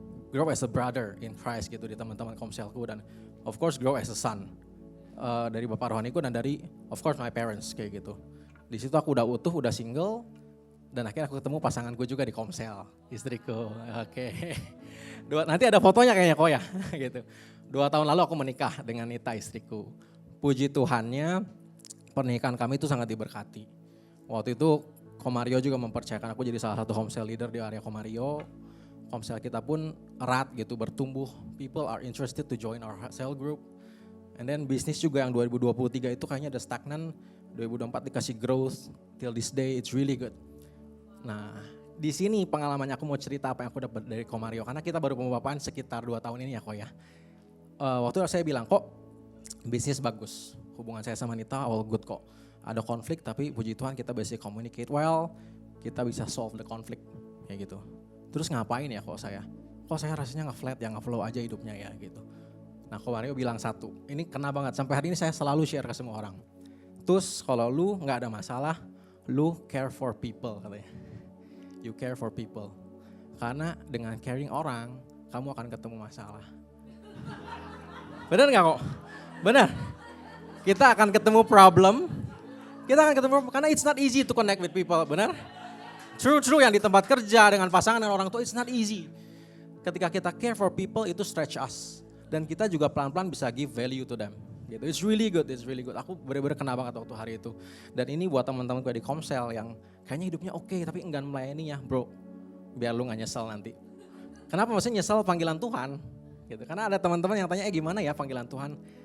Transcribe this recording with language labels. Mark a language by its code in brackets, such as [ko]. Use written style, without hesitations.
[en] Grow as a brother in Christ [id] gitu di teman-teman komselku dan [en] of course grow as a son. [id] Dari bapak rohaniku dan dari [en] of course my parents [id] kayak gitu. Di situ aku udah utuh, udah single, dan akhirnya aku ketemu pasanganku juga di komsel, istriku. Oke. Nanti ada fotonya kayaknya kok ya, gitu. 2 tahun lalu aku menikah dengan Nita istriku. Puji Tuhannya pernikahan kami itu sangat diberkati. Waktu itu Komario juga mempercayakan aku jadi salah satu home sale leader di area Komario. Home sale kita pun erat gitu, bertumbuh. [en] People are interested to join our sale group. [id] And then bisnis juga yang 2023 itu kayaknya ada stagnan. 2024 dikasih growth, [en] till this day it's really good. [id] Nah di sini pengalamannya aku mau cerita apa yang aku dapat dari Komario. Karena kita baru pembapaan sekitar 2 tahun ini ya kok ya. Waktu saya bilang kok bisnis bagus, hubungan saya sama Nita [en] all good [id] kok. Ada konflik tapi puji Tuhan kita bisa [en] communicate well, [id] kita bisa [en] solve the conflict [id] kayak gitu. Terus ngapain ya kok saya rasanya nge-flat ya, nge-flow aja hidupnya ya gitu. Nah Komario bilang satu, ini kena banget sampai hari ini saya selalu share ke semua orang. Terus kalau lu gak ada masalah, lu [en] care for people [id] katanya. [en] You care for people. [id] Karena dengan caring orang, kamu akan ketemu masalah. Benar gak kok? Benar. Kita akan ketemu problem. Karena [en] it's not easy to connect with people, [id] benar? True yang di tempat kerja, dengan pasangan, dan orang tua, [en] it's not easy. [id] Ketika kita [en] care for people, [id] itu [en] stretch us. [id] Dan kita juga pelan-pelan bisa [en] give value to them. [id] Gitu. [en] It's really good. [id] Aku benar-benar kena banget waktu hari itu. Dan ini buat teman-teman gue di Komsel yang kayaknya hidupnya oke, tapi enggan melayani ya bro. Biar lu gak nyesel nanti. Kenapa maksudnya nyesel panggilan Tuhan? Gitu. Karena ada teman-teman yang tanya, gimana ya panggilan Tuhan?